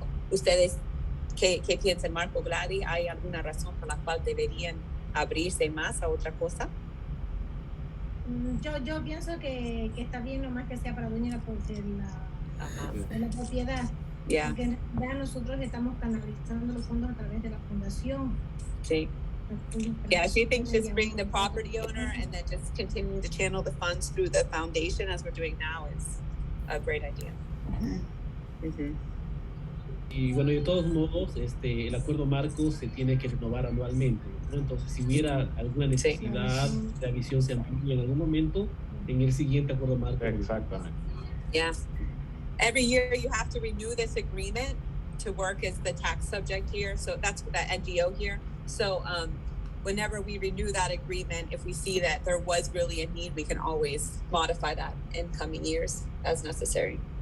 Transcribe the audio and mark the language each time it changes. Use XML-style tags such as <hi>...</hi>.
<es>¿Ustedes qué piensan, Marco, Gladys? ¿Hay alguna razón por la cual deberían abrirse más a otra cosa? Yo pienso que está bien nomás que sea para dueño de la propiedad.</es> <en>Yeah.</en> <es>Porque en realidad nosotros estamos canalizando los fondos a través de la fundación. Sí.</es> <en>Yeah, she thinks just bringing the property owner and then just continuing to channel the funds through the foundation as we're doing now is a great idea. Mm-hmm.</en> <es>Y bueno, de todos modos, el acuerdo marco se tiene que renovar anualmente, ¿no? Entonces, si hubiera alguna necesidad, la visión se amplía en algún momento, en el siguiente acuerdo marco. Exactamente.</es> <en>Yeah. Every year you have to renew this agreement to work as the tax subject here. So that's that NGO here. So whenever we renew that agreement, if we see that there was really a need, we can always modify that in coming years as necessary.</en>